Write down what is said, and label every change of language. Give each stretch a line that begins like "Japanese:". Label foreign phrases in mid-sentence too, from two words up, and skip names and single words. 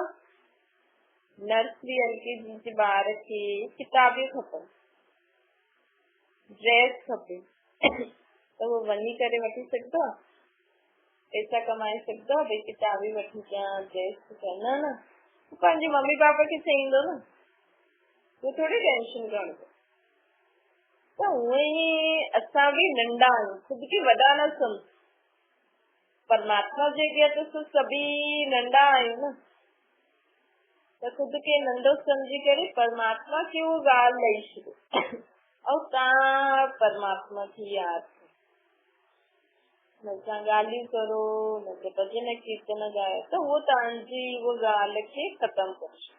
Sindhi: नर्सरी LKG जे ॿार खे किताबियूं खपनि, ड्रेस खपे, त उहो वञी करे वठी सघंदो आहे? पैसा कमाए सघंदो आहे? भई किताबी वठी अचां, ड्रेस न न, पंहिंजे मम्मी पापा खे चईंदो न, वो थोड़ी टेंशन खणंदो। त उहे ई असां भी नंढा आहियूं, खुदि खे वॾा न सम्झ, परमात्मा जे अॻियां त सभी नंढा आहियूं न। त खुदि खे नंढो सम्झी करे परमात्मा खे उहो ॻाल्हि ॾेई छॾो ऐं तव्हां परमात्मा की यादि न तव्हां ॻाल्हियूं करो, न त भॼन कीर्तन ॻायो, त उहो तव्हांजी उहो ॻाल्हि खे ख़तमु करे छॾो।